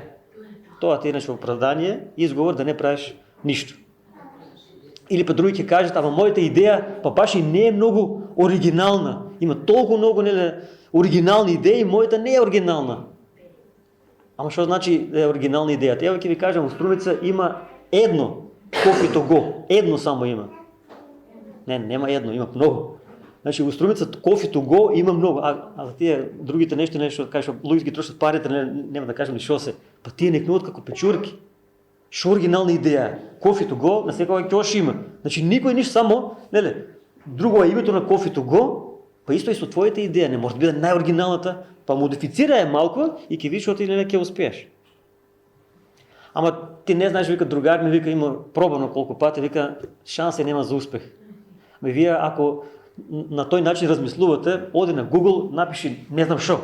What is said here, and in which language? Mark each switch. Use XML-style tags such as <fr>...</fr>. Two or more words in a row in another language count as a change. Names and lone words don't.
<mk>Тоа ти е нешто оправдание, изговор да не правиш ништо. Или па други ќе кажат, ама мојата идеја па баш и не е многу оригинална. Има толку многу оригинални идеи, мојата не е оригинална. Ама що значи да е оригинална идеята? Ево ќе ви кажам, во Струмица има едно</mk> <en>Coffee to go.</en> <mk>Едно само има. Не, нема едно, има много. Значи во Струмица</mk> <en>Coffee to go</en> <mk>има много. А за тие другите нешто кажеш, луѓето ги трошат парите, нема да кажам ни шо се. Па тие некнуват како печурки. Шо оригинална идеја?</mk> <en>Coffee to go</en> <mk>на секој ќе има. Значи никој ништо само, друго е името на</mk> <en>Coffee to go,</en> <mk>па исто и со твоите идеја, не може да биде најоригиналната, па модифицира ја малку и ќе видиш што ти ќе успееш. Ама ти не знаеш, вика другар ми вика има пробано колку пати, вика шанси нема за успех. Ме вие ако на тој начин размислувате, оди на Google, напиши не знам шо.</mk>